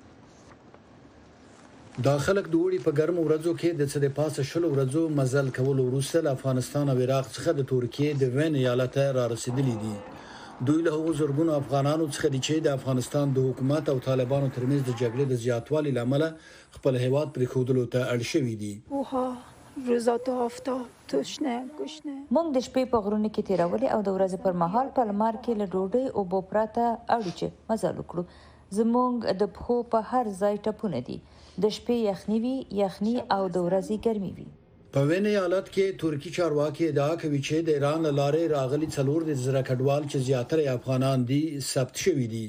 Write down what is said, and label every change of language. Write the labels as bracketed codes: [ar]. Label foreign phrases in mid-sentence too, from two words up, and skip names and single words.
[ps] دا خلک د اوړي په ګرمو ورځو کې د څه د پاسه 20 ورځو مزل کولو وروسته له افغانستان او عراق څخه د ترکیې د وین ایالت را رسیدلي دي. دوی له هغو زرګونو افغانانو څخه دي چې د افغانستان د حکومت او طالبانو ترمنځ د جګړې د زیاتوالي له امله خپل هیواد پرېښودلو ته اړ شوي دي. [fa] روزا تو آفتاب تشنه گشنه [ps] موږ د شپې په غرونو کې تیرولې او د ورځې پر مهال په لمر کې له ډوډۍ او اوبو پرته اړو چې مزل وکړو. زموږ د پښو په هر ځای ټپونه دي. د شپې یخني وي، یخني او د ورځې ګرمي وي. په وین ایالت کې ترکی چارواکي ادعا کوي چې د ایران له لارې راغلي 4 کډوال چې زیاتره افغانان دي ثبت شوي دي.